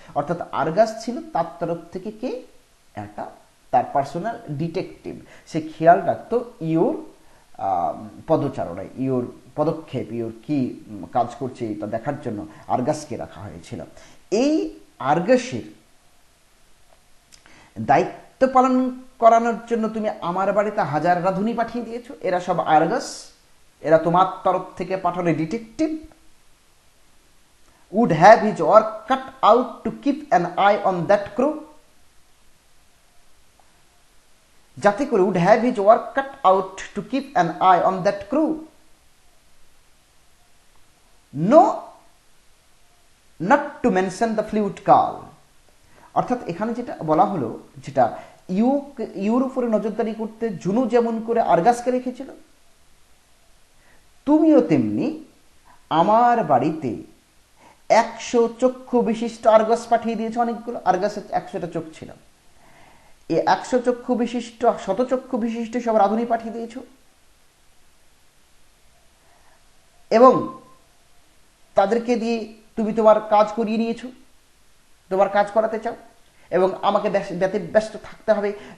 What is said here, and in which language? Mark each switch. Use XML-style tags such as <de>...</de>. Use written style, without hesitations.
<bn>অর্থাৎ আরগাস ছিল তার তরফ থেকে কে? একটা তার পার্সোনাল ডিটেকটিভ, সে খেয়াল রাখতো ইউর পদচারণায়, ইউর পদক্ষেপ, ইউর কি কাজ করছে এটা দেখার জন্য আরগাসকে রাখা হয়েছিল। এই আরগাসের দায়িত্ব পালন করানোর জন্য তুমি আমার বাড়িতে 1000 রাঁধুনি পাঠিয়ে দিয়েছো। এরা সব আরগাস, এরা তোমার তরফ থেকে পাঠানো detective.</bn> <en>would have his work cut out to keep an eye on that crew,</en> <bn>যাতে করে</bn> <en>would have his work cut out to keep an eye on that crew. No, not to mention the flute call.</en> <bn>অর্থাৎ এখানে যেটা বলা হলো, যেটা your উপরে নজরদারি করতে জুনো যেমন করে আরগাসকে রেখেছিল, তুমিও তেমনি আমার বাড়িতে 100 চক্ষু বিশিষ্ট আরগাস পাঠিয়ে দিয়েছে। অনেকগুলো আরগাসের 100টা চোখ ছিল, এই 100 চক্ষু বিশিষ্ট, 100 চক্ষু বিশিষ্ট সব রাঁধুনি পাঠিয়ে দিয়েছ, এবং তাদেরকে দিয়ে তুমি তোমার কাজ করিয়ে নিয়েছো, তোমার কাজ করাতে চাও, এবং আমাকে ব্যস্ত থাকতে হবে।</bn>